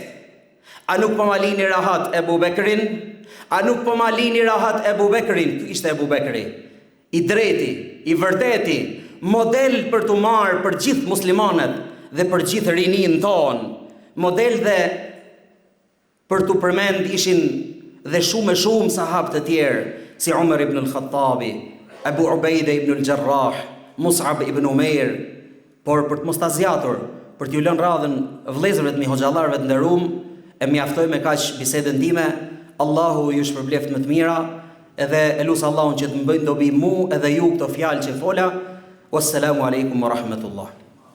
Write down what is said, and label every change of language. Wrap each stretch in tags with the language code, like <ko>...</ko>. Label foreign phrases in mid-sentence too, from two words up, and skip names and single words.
<sq>A nuk po ma lini rahat Ebu Bekrin? A nuk po ma lini rahat Ebu Bekrin? Ishte Ebu Bekri, i drejti, i vërteti, model për të marë për gjithë muslimanët dhe për gjithë rinin tonë. Model dhe për të përmend ishin dhe shumë sahabë të tjerë, si Umar ibn al-Khattabi, Abu Ubaida ibn al-Jarrah, Mus'ab ibn Umair. Por për të mos ta zgjatur, për t'ju lënë radhën vëllezërve të mi hoxhallarëve të nderuam, e mjaftoj me kaq bisedën time. Allahu ju shpërbleft më të mira, edhe e lut Allahun që të më bëjnë dobi mu edhe ju këto fjalë që fola.</sq> <ar>والسلام عليكم ورحمة الله.</ar>